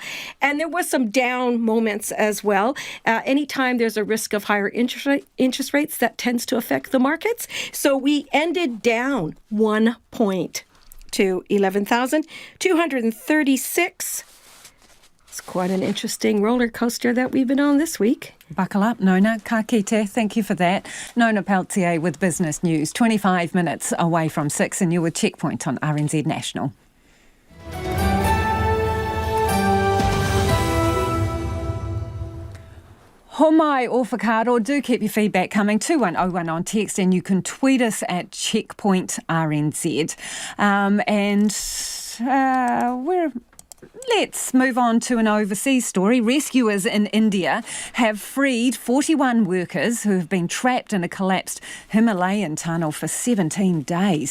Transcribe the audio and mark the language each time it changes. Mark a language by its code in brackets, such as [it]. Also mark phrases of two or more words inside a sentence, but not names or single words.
[en] And there was some down moments as well. Anytime there's a risk of higher interest rates, that tends to affect the markets. So we ended down 1 point to 11,236. It's quite an interesting roller coaster that we've been on this week. Buckle up, Nona. [mi] Ka kite. [en] Thank you for that. Nona Peltier with Business News. 25 minutes away from 6 and you're with Checkpoint on RNZ National. [mi] Homai o whakaaro, [en] do keep your feedback coming, 2101 on text, and you can tweet us at Checkpoint RNZ. Let's move on to an overseas story. Rescuers in India have freed 41 workers who have been trapped in a collapsed Himalayan tunnel for 17 days.